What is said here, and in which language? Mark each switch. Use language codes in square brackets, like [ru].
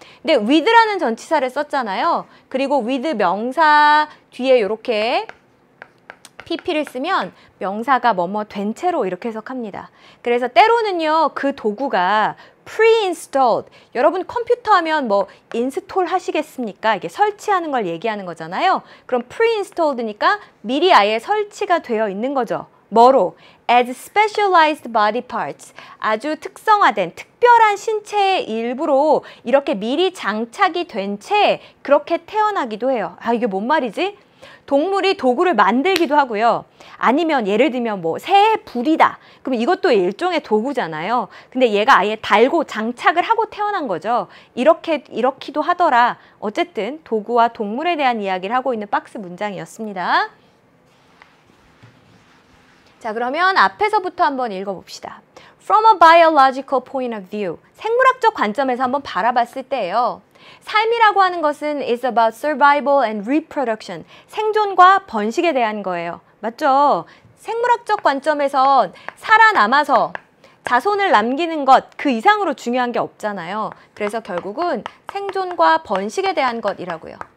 [ko] 근데 with라는 전치사를 썼잖아요. 그리고 with 명사 뒤에 이렇게 pp를 쓰면 명사가 뭐뭐 된 채로 이렇게 해석합니다. 그래서 때로는요 그 도구가 pre-installed. 여러분 컴퓨터 하면 뭐 인스톨 하시겠습니까? 이게 설치하는 걸 얘기하는 거잖아요. 그럼 pre-installed니까 미리 아예 설치가 되어 있는 거죠. 뭐로? [en] As specialized body parts. [ko] 아주 특성화된 특별한 신체의 일부로 이렇게 미리 장착이 된 채 그렇게 태어나기도 해요. 이게 뭔 말이지? 동물이 도구를 만들기도 하고요. 아니면 예를 들면 뭐 새의 불이다. 그럼 이것도 일종의 도구잖아요. 근데 얘가 아예 달고 장착을 하고 태어난 거죠. 이렇기도 하더라. 어쨌든 도구와 동물에 대한 이야기를 하고 있는 박스 문장이었습니다. 자, 그러면 앞에서부터 한번 읽어봅시다. [en] From a biological point of view. [ko] 생물학적 관점에서 한번 바라봤을 때예요. 삶이라고 하는 것은 [en] is about survival and reproduction. [ko] 생존과 번식에 대한 거예요. 맞죠? 생물학적 관점에선 살아남아서 자손을 남기는 것 그 이상으로 중요한 게 없잖아요. 그래서 결국은 생존과 번식에 대한 것이라고요.